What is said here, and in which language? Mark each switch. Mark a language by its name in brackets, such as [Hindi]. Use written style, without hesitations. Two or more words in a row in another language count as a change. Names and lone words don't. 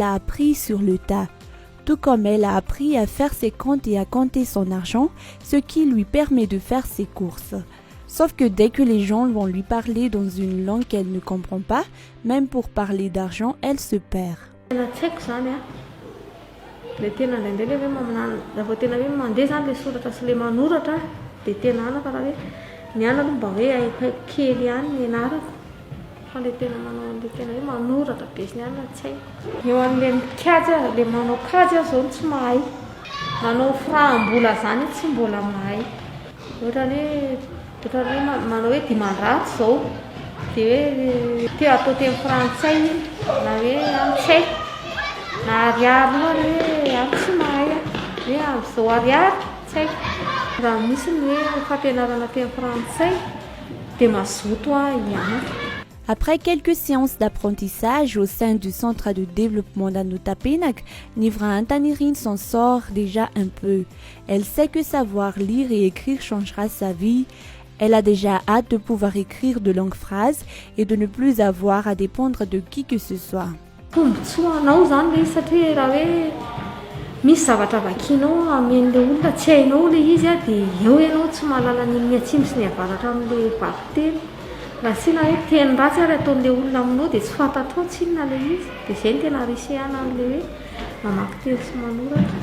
[French] a appris sur le tas, tout comme elle a appris à faire ses comptes et à compter son argent, ce qui lui permet de faire ses courses. Sauf que dès que les gens vont lui parler dans une langue qu'elle ne comprend pas, même pour parler d'argent, elle se perd. [Malagasy] Le tena ndraindray hoe rehefa tena hoe mandeha zany le soratra sy le manoratra dia tena anako raha hoe ny anako mba hoe haiko kely ihany ny anarako fa le tena manao le tena hoe manoratra be sy ny anana tsy haiko. Eo amin'le mikajy le manao kajy aho zao tsy mahay, manao franc-mbola zany tsy mbola mahay. Ohatra hoe manao hoe dimanjato zao dia hoe te atao teny frantsay na hoe antsay na ariary ohatra hoe aho tsy mahay hoe amin'izao ariary tsy haiko. Raha misy ny hoe fampianarana teny frantsay dia mazoto aho hianatra. [French] Après quelques séances d'apprentissage au sein du centre de développement d'Anutapenak, Nifra Antanirine s'en sort déjà un peu. Elle sait que savoir lire et écrire changera sa vie. Elle a déjà hâte de pouvoir écrire de longues phrases et de ne plus avoir à dépendre de qui que ce soit. [Malagasy] Tombotsoanao zany le satria raha hoe misy zavatra vakianao amen'le olona tsy hainao le izy dia eo ianao tsy mahalala ny atsimo sy ny avaratra amin'le vakiteny. Raha sina hoe teny ratsy ary ataon'le olona aminao dia tsy fantatrao tsinona le izy dia izay no tena risihana amin'le hoe mamaky teny sy manoratra.